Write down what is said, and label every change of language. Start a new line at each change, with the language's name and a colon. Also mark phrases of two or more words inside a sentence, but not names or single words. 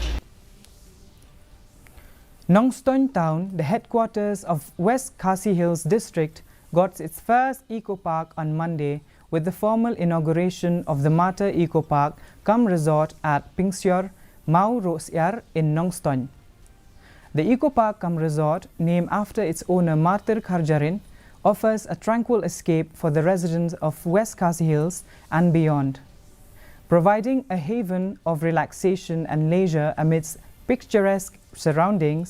English: Nongstoin town, the headquarters of West Khasi Hills district, got its first eco park on Monday with the formal inauguration of the Mata Eco Park cum resort at Pingsior, Mau Rosyar in Nongstoin. The eco park cum resort, named after its owner Martyr Kharjarin, offers a tranquil escape for the residents of West Khasi Hills and beyond, providing a haven of relaxation and leisure amidst picturesque surroundings.